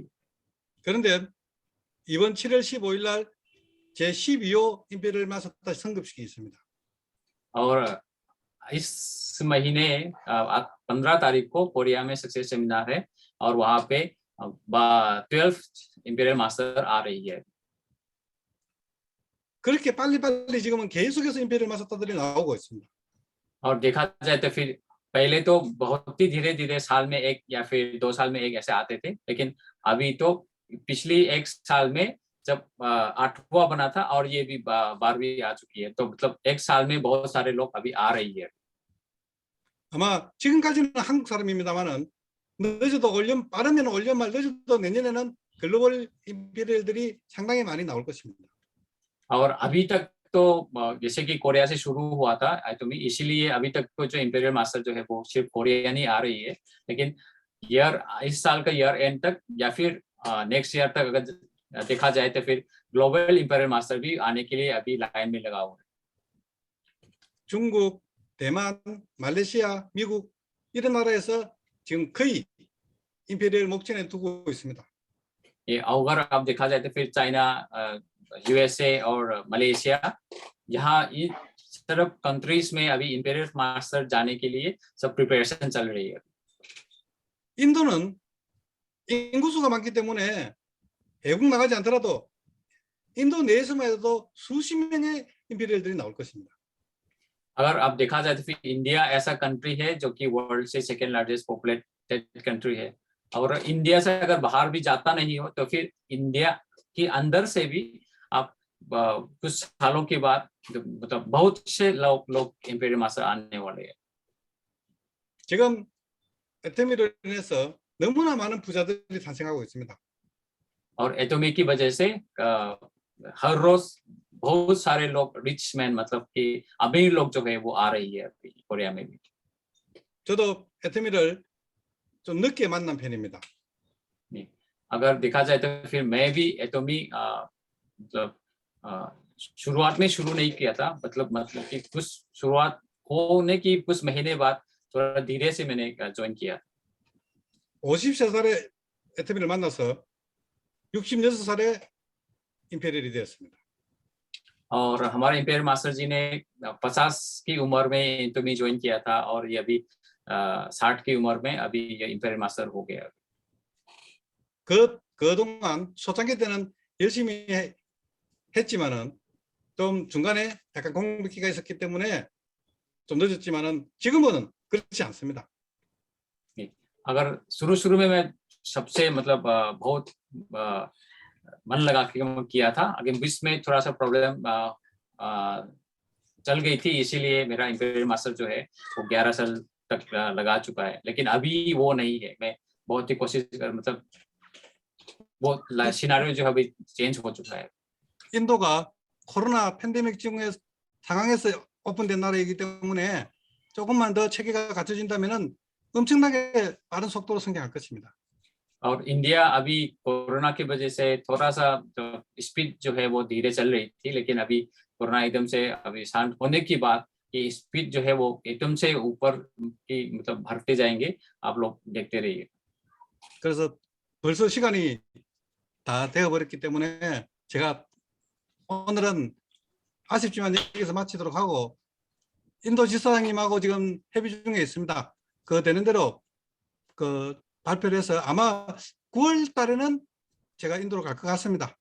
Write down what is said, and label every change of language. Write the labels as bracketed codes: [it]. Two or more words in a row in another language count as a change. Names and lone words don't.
[ko] 그런데 이번 7월 15일 날 제 12호 임페리얼 마스터 성급식이 있습니다. [hi] और इस महीने 15 तारीख को कोरिया में सक्सेस सेमिनार है और वहाँ पे 12th इंपीरियल मास्टर आ रही है। [ko] 그렇게 빨리빨리 지금은 계속해서 임페리얼 마스터들이 나오고 있습니다. [hi] और देखा जाए तो फिर पहले तो बहुत ही धीरे-धीरे साल में एक या फिर 2 साल में एक ऐसे आते थे, लेकिन अभी तो पिछली 1 साल में जब 8वां बना था और ये भी 12वीं आ चुकी है, तो मतलब 1 साल में बहुत सारे लोग अभी आ रही है। [ko] 아마 지금까지는 한국 사람입니다만은 늦어도 올연 빠르면 올연 말 늦어도 내년에는 글로벌 임페리얼들이 상당히 많이 나올 것입니다. [hi] और अभी तक तो जैसे कि कोरिया से शुरू हुआ था एटॉमी, इसीलिए अभी तक तो जो इंपीरियल मास्टर जो है वो सिर्फ कोरियन ही आ रही है, लेकिन इस साल का [en] year end [hi] तक या फिर [en] next year [hi] तक अगर देखा जाए तो फिर [en] global Imperial Master [hi] भी आने के लिए अभी लाइन में लगा हुआ है। [ko] 중국, 대만, 말레이시아, 미국 이런 나라에서 지금 거의 임페리얼 목전에 두고 있습니다. [hi] ये अगर आप देखा जाए तो फिर चाइना, यूएसए और मलेशिया यहाँ सब कंट्रीज में अभी इंपीरियल मास्टर जाने के लिए सब प्रिपरेशन चल रही है. [ko] 인도는 인구수가 많기 때문에 외국 나가지 않더라도 인도 내에서만 해도 수십 명의 임페리얼들이 나올 것입니다. [hi] अगर आप देखा जाए तो फिर इंडिया ऐसा कंट्री है जो कि वर्ल्ड से [en] second largest populated country [hi] है, और इंडिया से अगर बाहर भी जाता नहीं हो तो फिर इंडिया के अंदर से भी आप कुछ सालों के बाद मतलब बहुत से लोग इंपीरियल मास्टर आने वाले हैं. [ko] 지금 에테미로 인해서 너무나 많은 부자들이 탄생하고 있습니다. [hi] और एटॉमी की वजह से हर रोज बहुत सारे लोग [en] rich man [hi] मतलब कि अमीर लोग जो है वो आ रही है अभी कोरिया में भी. [ko] 저도 에테미를 좀 늦게 만난 편입니다. [hi] अगर देखा जाए तो फिर मैं भी एटॉमी मतलब शुरुआत में शुरू नहीं किया था, मतलब कि कुछ शुरुआत होने की कुछ महीने बाद थोड़ा धीरे से मैंने ज्वाइन किया. [ko] 53살에 에테미를 만나서 66살에 임페리얼이 되었습니다. [hi] और हमारे इंपीरियल मास्टर जी ने 50 की उम्र में एटॉमी ज्वाइन किया था, और ये अभी 60 की उम्र में अभी ये इंपीरियल मास्टर हो गया. [ko] 그동안 초창기 때는 열심히 했지만은 좀 중간에 약간 공백기가 있었기 때문에 좀 늦었지만은 지금은 그렇지 않습니다. [hi] अगर शुरू में मैं सबसे मतलब बहुत मन लगा के किया था, अगर बीच में थोड़ा सा प्रॉब्लम चल गई थी, इसीलिए मेरा इंपीरियल मास्टर जो है वो 11 साल तक लगा चुका है, लेकिन अभी वो नहीं है. मैं बहुत ही कोशिश कर मतलब वो सिनेरियो जो है अभी चेंज हो चुका है. [ko] 인도가 코로나 팬데믹 중에 상황에서 오픈된 나라이기 때문에 조금만 더 체계가 갖춰진다면은 엄청나게 빠른 속도로 성장할 것입니다. [hi] और इंडिया अभी कोरोना की वजह से थोड़ा सा स्पीड जो है वो धीरे चल रही थी, लेकिन अभी कोरोना एकदम से अभी शांत होने के बाद ये स्पीड जो है वो एकदम से ऊपर की मतलब बढ़ते जाएंगे. आप लोग देखते रहिए. [ko] 그래서 벌써 시간이 다 되어버렸기 때문에 제가 오늘은 아쉽지만 여기서 마치도록 하고, 인도 지사장님하고 지금 협의 중에 있습니다. 그 되는 대로 그 발표를 해서 아마 9월 달에는 제가 인도로 갈 것 같습니다.